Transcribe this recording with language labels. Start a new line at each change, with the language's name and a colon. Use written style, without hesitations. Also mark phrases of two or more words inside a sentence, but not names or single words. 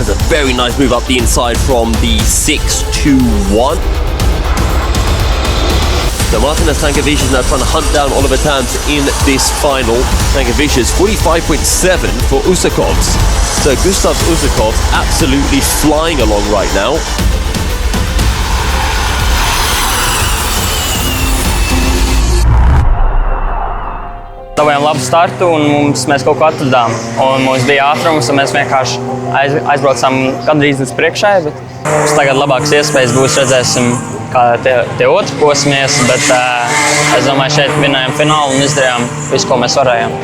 English: A very nice move up the inside from the 6-2-1. So Martinez Tankavicius now trying to hunt down Oliver Tams in this final. Tankavicius 45.7 for Usakovs. So Gustav Usakovs absolutely flying along right now.
Latvian: Dabējām labu startu un mēs kaut ko atradām. Un mums bija ātrums un mēs vienkārši aizbraucām gandrīz līdz priekšai, bet mums tagad labākas iespējas būs, redzēsim, kā tie otri posmies, bet es domāju, šeit vinējām finālu un izdarījām visu, ko mēs varējām.